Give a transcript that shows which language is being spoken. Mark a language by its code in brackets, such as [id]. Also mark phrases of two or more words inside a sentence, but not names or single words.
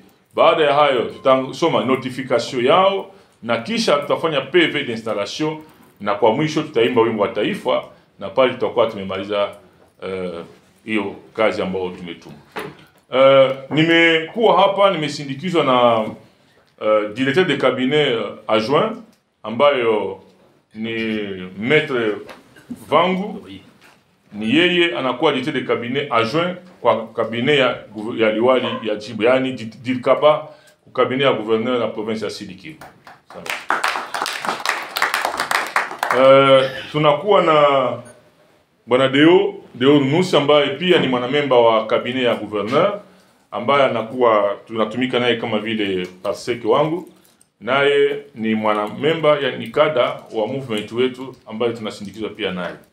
[sw] Baada ya hayo tutasoma notification yao, na kisha tutafanya [fr] PV d'installation, [sw] na kwa mwisho tutaimba wimbo wa taifa, na pale tutakuwa tumemaliza hiyo kazi ambayo tumetuma. Nimekuwa hapa, nimesindikizwa na [fr] directeur de cabinet adjoint [sw] ambayo ni Maître Vangu. Ni yeye anakuwa [fr] directeur de cabinet adjoint [sw] kwa cabinet ya liwali ya jimbo, yani Dirkaba, kwa cabinet ya [fr] gouverneur la province [sw] ya Sud Kivu. Tunakuwa na Bwana Deo Nusi ambaye pia ni mwanamemba wa cabinet ya gouverneur, ambaye anakuwa tunatumika naye kama vile parseke wangu, naye ni mwanamemba ya nikada wa movement wetu ambaye tunasindikizwa pia naye.